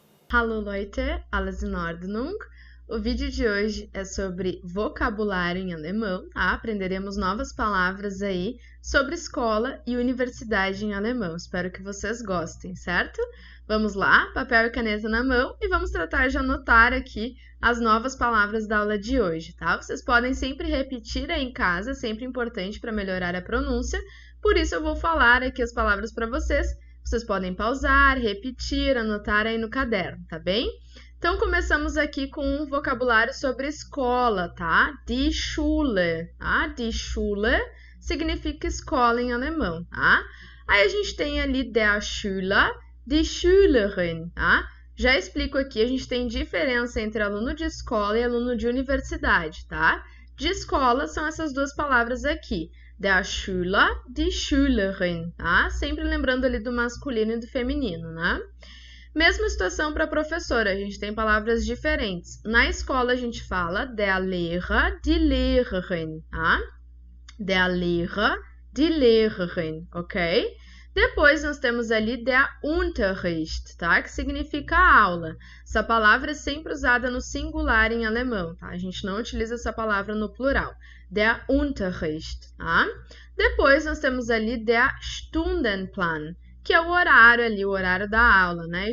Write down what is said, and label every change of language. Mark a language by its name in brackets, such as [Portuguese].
[German] Hallo Leute, alles in Ordnung? [Portuguese] O vídeo de hoje é sobre vocabulário em alemão, tá? Aprenderemos novas palavras aí sobre escola e universidade em alemão. Espero que vocês gostem, certo? Vamos lá, papel e caneta na mão e vamos tratar de anotar aqui as novas palavras da aula de hoje, tá? Vocês podem sempre repetir aí em casa, sempre importante para melhorar a pronúncia, por isso eu vou falar aqui as palavras para vocês. Vocês podem pausar, repetir, anotar aí no caderno, tá bem? Então, começamos aqui com um vocabulário sobre escola, tá? Die Schule, tá? Die Schule significa escola em alemão, tá? Aí a gente tem ali der Schüler, die Schülerin, tá? Já explico aqui, a gente tem diferença entre aluno de escola e aluno de universidade, tá? De escola são essas duas palavras aqui. [German] Der Schüler, die Schülerin, tá? [Portuguese] Sempre lembrando ali do masculino e do feminino, né? Mesma situação para professora, a gente tem palavras diferentes. Na escola a gente fala der Lehrer, die Lehrerin, tá? [German] Der Lehrer, die Lehrerin, ok? [Portuguese] Depois nós temos ali der Unterricht, tá? Que significa aula. Essa palavra é sempre usada no singular em alemão, tá? A gente não utiliza essa palavra no plural. Der Unterricht, tá? Depois nós temos ali der Stundenplan, que é o horário ali, o horário da aula, né?